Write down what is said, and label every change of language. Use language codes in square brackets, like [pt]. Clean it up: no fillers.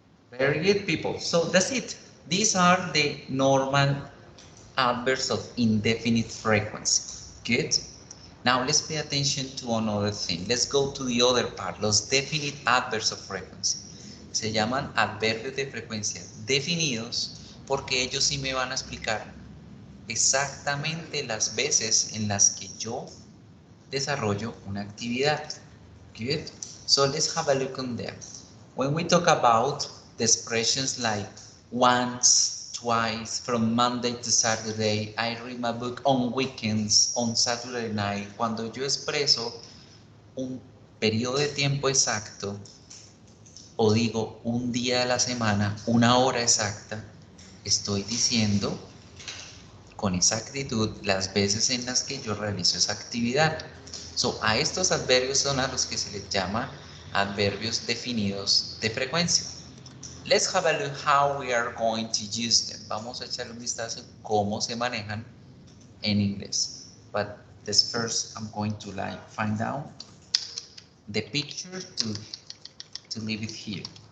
[en] Very good, people. So that's it. These are the normal adverbs of indefinite frequency. Good. Now let's pay attention to another thing. Let's go to the other part, los definite adverbs of frequency. [es] Se llaman adverbios de frecuencia definidos porque ellos sí me van a explicar exactamente las veces en las que yo desarrollo una actividad. [en] Good. So let's have a look on them. [es] When we talk about the expressions like once, twice, from Monday to Saturday, I read my book on weekends, on Saturday night, cuando yo expreso un periodo de tiempo exacto, o digo un día de la semana, una hora exacta, estoy diciendo con exactitud las veces en las que yo realizo esa actividad. So, a estos adverbios son a los que se les llama adverbios definidos de frecuencia. [en] Let's have a look how we are going to use them. [es] Vamos a echarle un vistazo a cómo se manejan en inglés. [en] But this first I'm going to find out the picture to leave it here.